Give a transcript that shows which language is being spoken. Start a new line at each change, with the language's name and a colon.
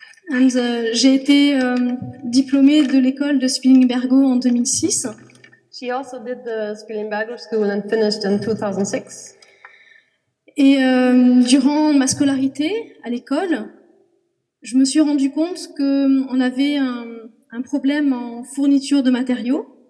French: And j'ai été diplômée de l'école de Spilimbergo en 2006.
English: She also did the Spilimbergo School and finished in 2006.
French: Et durant ma scolarité à l'école, je me suis rendu compte qu'on avait un problème en fourniture de matériaux.